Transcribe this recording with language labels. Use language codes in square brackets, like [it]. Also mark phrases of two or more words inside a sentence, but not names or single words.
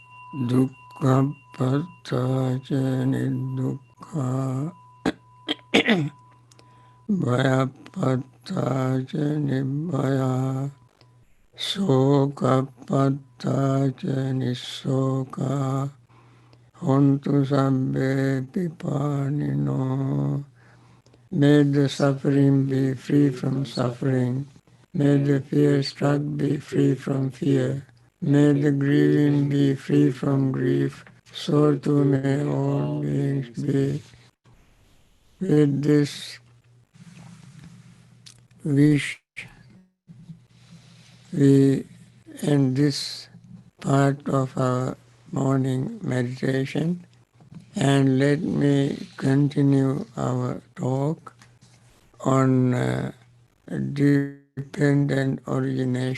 [pi] dukkha pattaca nidukkha, bhaya pattaca nibbhaya, soka pattaca nisoka, hontu sabbe pipanino. [en] May the suffering be free from suffering. May the fear struck be free from fear. May the grieving be free from grief. So too may all beings be. With this wish, we end this part of our morning meditation, and let me continue our talk on dependent origination.